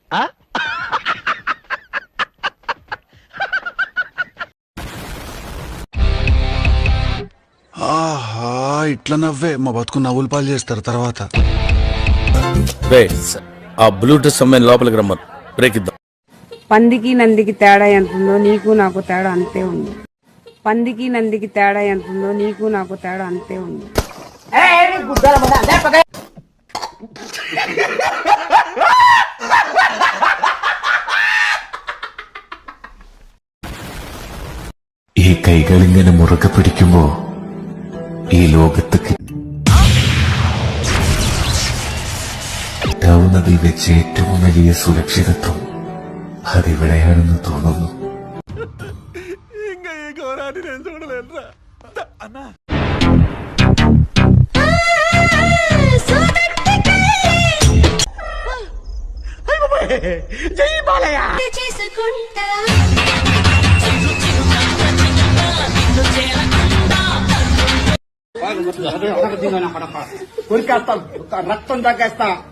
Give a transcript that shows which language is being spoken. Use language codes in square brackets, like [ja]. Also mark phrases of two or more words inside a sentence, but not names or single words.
[te] ఆహా, ఇట్లా నవ్వే మా బతుకు నవ్వులు పాలు చేస్తారు తర్వాత. ఆ బ్లూటూత్ అమ్మాయిని లోపలికి రమ్మను, బ్రేక్ ఇద్దాం. పందికి నందికి తేడా ఎంత ఉందో నీకు నాకు తేడా అంతే ఉంది. పందికి నందికి తేడా ఎంత ఉందో నీకు నాకు తేడా అంతే ఉంది. [ml] ഈ കൈകളിങ്ങനെ മുറുകെ പിടിക്കുമ്പോ ഈ ലോകത്ത് കിട്ടാവുന്നതിൽ വെച്ച് ഏറ്റവും വലിയ സുരക്ഷിതത്വം അതിവിടെയാണെന്ന് തോന്നുന്നു. [te] ఇంకా ఈ ఘోరాన్ని నేను చూడలేనురా అన్నా. జై బాలయ్య. రక్తం తగ్గేస్తా.